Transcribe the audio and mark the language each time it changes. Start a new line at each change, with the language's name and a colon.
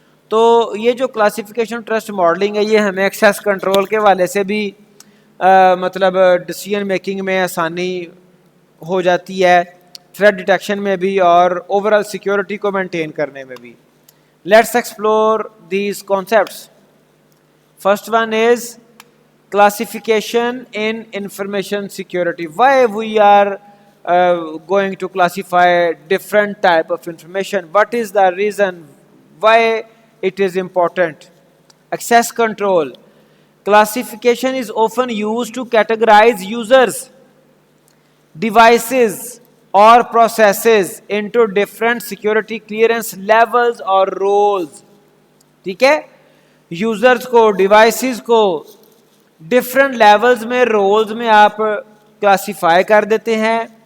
Urdu: تو یہ جو کلاسیفیکیشن ٹرسٹ ماڈلنگ ہے، یہ ہمیں ایکسیس کنٹرول کے والے سے بھی مطلب ڈیسیژن میکنگ میں آسانی ہو جاتی ہے، تھریٹ ڈیٹیکشن میں بھی اور اوور آل سیکورٹی کو مینٹین کرنے میں بھی.
English: Let's explore these concepts. First one is classification in information security. Why we are going to classify different type of information? What is the reason why it is important? Access control. Classification is often used to categorize users, devices or processes into different security clearance levels or roles.
Urdu: ٹھیک ہے، users کو، devices کو different levels میں، rules میں آپ classify کر دیتے ہیں.